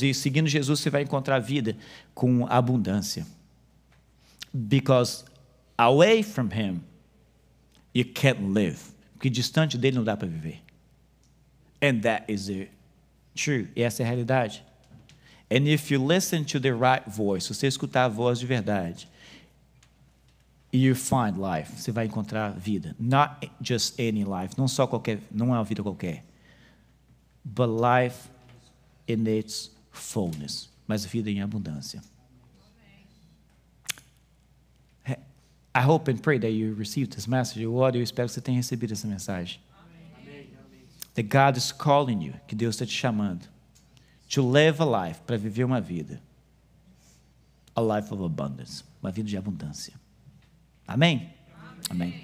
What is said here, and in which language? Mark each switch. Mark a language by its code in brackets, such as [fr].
[pt] E seguindo Jesus, você vai encontrar vida com abundância. [en] Because away from him, you can't live. [pt] Porque distante dele não dá para viver. [en] And that is the truth. [pt] E essa é a realidade. [en] And if you listen to the right voice, [pt] se você escutar a voz de verdade, [en] you find life. [pt] Você vai encontrar vida. [en] Not just any life. [pt] Não só qualquer, não é uma vida qualquer. [en] But life in its fullness. [pt] Mas vida em abundância. [en] I hope and pray that you received this message. [pt] Eu oro e eu espero que você tenha recebido essa mensagem. [en] That God is calling you, [pt] que Deus está te chamando, [en] to live a life, [pt] para viver uma vida, [en] a life of abundance, [pt] uma vida de abundância. Amém? Amém.